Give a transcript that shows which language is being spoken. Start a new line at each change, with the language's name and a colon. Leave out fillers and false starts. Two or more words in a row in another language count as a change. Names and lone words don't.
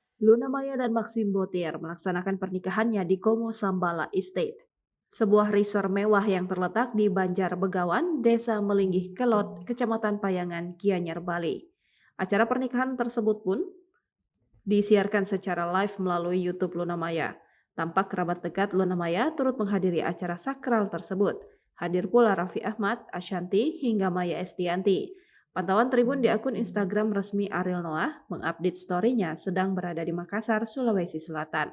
Indonesian: Luna Maya dan Maxim Botier melaksanakan pernikahannya di Como Sambala Estate, sebuah resor mewah yang terletak di Banjar Begawan, Desa Melinggih Kelot, Kecamatan Payangan, Gianyar, Bali. Acara pernikahan tersebut pun disiarkan secara live melalui YouTube Luna Maya. Tampak kerabat dekat Luna Maya turut menghadiri acara sakral tersebut. Hadir pula Raffi Ahmad, Ashanti, hingga Maya Estianti. Pantauan Tribun di akun Instagram resmi Ariel Noah mengupdate story-nya sedang berada di Makassar, Sulawesi Selatan.